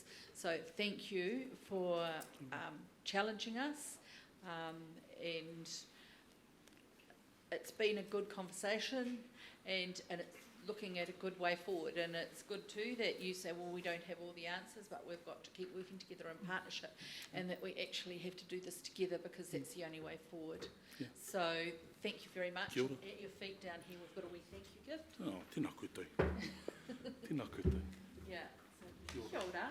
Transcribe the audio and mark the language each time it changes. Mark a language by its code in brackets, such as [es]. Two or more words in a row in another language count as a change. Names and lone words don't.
[en] So thank you for challenging us, and it's been a good conversation, and it's looking at a good way forward. And it's good too that you say, well, we don't have all the answers, but we've got to keep working together in partnership, and that we actually have to do this together, because that's the only way forward. Yeah. So thank you very much. [mi] Kia ora. [en] At your feet down here, we've got a wee thank you gift. [mi] Oh, tēnā koutou. Tēnā koutou. [en] Yeah. So, [mi] kia ora.